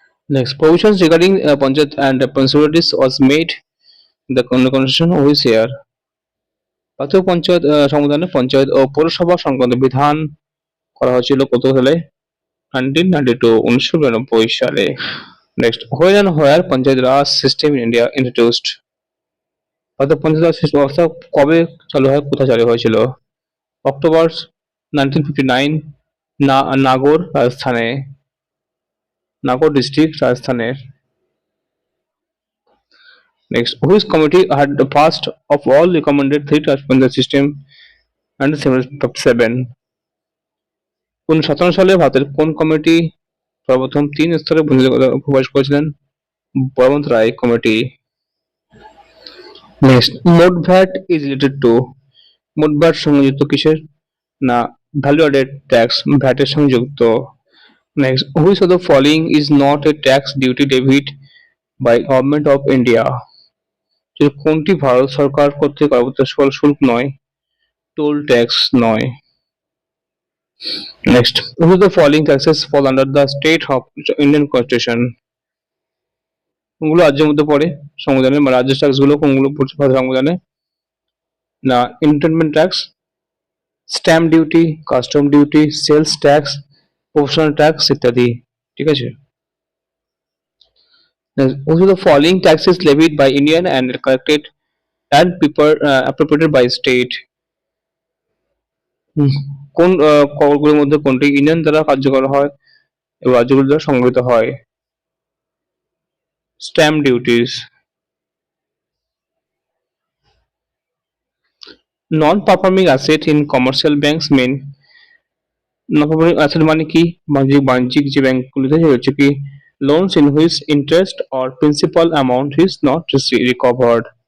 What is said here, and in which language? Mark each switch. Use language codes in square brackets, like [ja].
[en] Next, provisions regarding panchayat and municipalities was made in the constitution which year? [bn] জাতীয় পঞ্চায়েত সংবিধানে পঞ্চায়েত ও পৌরসভা সংক্রান্ত বিধান করা হয়েছিল কত সালে? 1992, 1992 সালে। [en] next, where and where panchayat raj system in India introduced, [bn] ভারতের পঞ্চায়েত রাজ ব্যবস্থা কবে চালু হয়, কোথায় চালু হয়েছিল? অক্টোবর 1959, নাগর, রাজস্থানে, নাগর ডিস্ট্রিক্ট, রাজস্থানের। [en] Next, which committee had the first of all recommended three-tier panchayat system and 1957? [bn] 1957 সালে ভারতের কোন কমিটি সর্বপ্রথম 3 স্তরে সুপারিশ করেছিলেন? বলবন্ত রায় কমিটি। নেক্সট, মোট ভ্যাট ইজ রিলেটেড টু, মোট ভ্যাট সংযুক্ত কিসের, না ভ্যালু অ্যাডেড ট্যাক্স, ভ্যাটের সংযুক্ত। [en] next, which of the following is not a tax duty debit by government of India, [bn] যে কোনটি ভারত সরকার কর্তৃক আরোপিত শুল্ক নয়, টোল ট্যাক্স নয়। [en] next, which of the following taxes fall under the state of Indian constitution, [bn] কোনগুলো রাজ্যের মধ্যে পড়ে সংবিধানে, বা রাজ্য ট্যাক্স গুলো কোনগুলো পড়ছে সংবিধানে, [en] না entertainment tax, stamp duty, custom duty, sales tax, professional tax ইত্যাদি। [bn] ঠিক আছে। [en] Which of the following taxes levied by Indian and collected and appropriated by state? [bn] হুম, কোন করগুলোর মধ্যে কোনটি ইউনিয়ন দ্বারা কার্যকর হয় এবং রাজ্যগুলি দ্বারা সংগৃহীত হয়? [en] Stamp duties. Non performing asset in commercial banks mean, non performing asset [bn] মানে কি, বাণিজ্যিক যে ব্যাংকগুলিতে হচ্ছে কি, [en] loans in which interest or principal amount is not recovered,